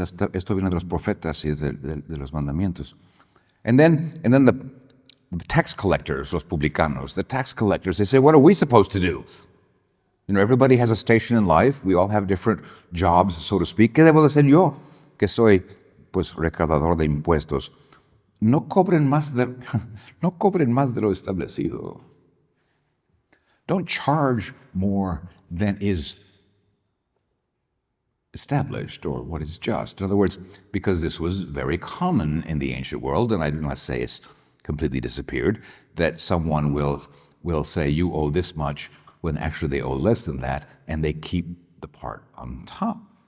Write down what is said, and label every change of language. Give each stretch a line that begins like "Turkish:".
Spanish: Esto viene de los profetas y de los mandamientos.
English: And then the tax collectors,
Spanish: los publicanos,
English: the tax collectors, they say, what are we supposed to do? You know, everybody has a station in life. We all have different jobs, so to speak.
Spanish: ¿Qué debo de hacer yo? Que soy, pues, recaudador de impuestos. No cobren más de lo establecido.
English: Don't charge more than is established or what is just. In other words, because this was very common in the ancient world, and I do not say it's completely disappeared, that someone will say, you owe this much, when actually they owe less than that, and they keep the part on top.